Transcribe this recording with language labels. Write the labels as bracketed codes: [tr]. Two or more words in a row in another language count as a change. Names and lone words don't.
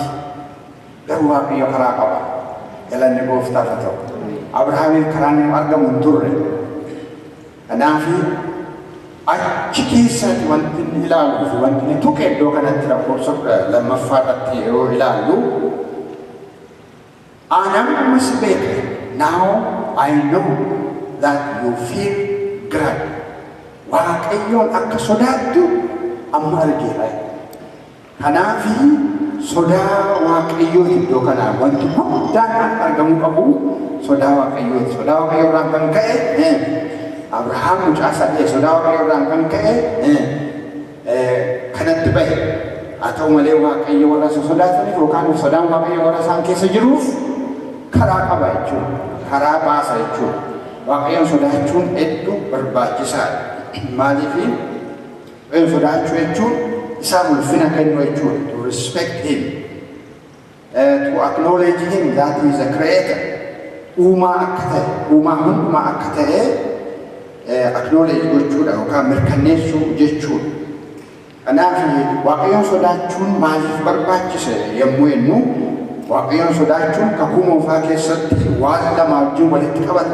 [om] Garuu Waaqayyo karaa qaba. Galanni Gooftaaf haa ta'u. Abrahaamiif karaan hin argamu hin turre. Kanaaf achi keessatti wanti inni ilaaluu fi wanti inni tuqe iddoo kanatti lakkoofsa 2 yeroo ilaallu ammas beeke. [en] Now I know that you fear God. [om] Waaqayyoon akka sodaattu amma argeera. Kanaaf sodaa Waaqayyooti iddoo kanaa wanti guddaan argamuu qabu sodaa Waaqayyooti. Sodaa Waaqayyoo irraan kan ka'e Abrahaam mucaa isaa ta'e sodaa Waaqayyoo irraan kan ka'e kanatti bahe. Haa ta'u malee Waaqayyo warra isa sodaataniif yookaan sodaan Waaqayyo warra isaan keessa jiruuf karaa qaba jechuudha. Karaa baasa jechuudha. Waaqayyoon sodaachuun hedduu barbaachisaadha. Maaliif sodaachuu jechuun isaa ulfina kennu jechuudha. [en] To respect him, to acknowledge him that he is a creator. [om] Uumaa akka ta'e, uumaa hundumaa akka ta'e acknowledge gochuudha yookaan mirkaneessuu jechuudha. Kanaaf Waaqayyoon sodaachuun maaliif barbaachise yommuu jennu Waaqayyoon sodaachuun kakuu moofaa keessatti waan lama wajjin walitti qabata.